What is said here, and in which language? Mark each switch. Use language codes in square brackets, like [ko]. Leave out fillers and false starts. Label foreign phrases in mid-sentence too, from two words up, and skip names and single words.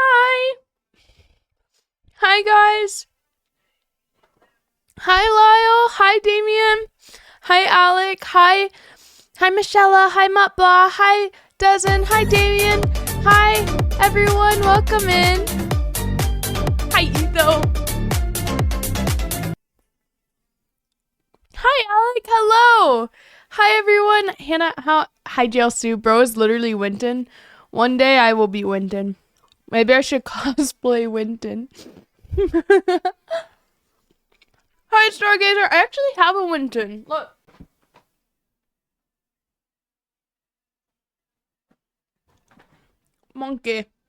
[en] Hi. Hi, guys. Hi, Lyle. Hi, Damien. Hi, Alec. Hi. Hi, Michelle. Hi, Mutblah. Hi, Dozen. Hi, Damien. Hi, everyone. Welcome in. Hi, Etho. Hi, Alec. Hello. Hi, everyone. Hannah. Hi, Jail Sue. Bro is literally Winton. One day I will be Winton. Maybe I should cosplay Winton. Hi, Stargazer. I actually have a Winton. Look. Monkey.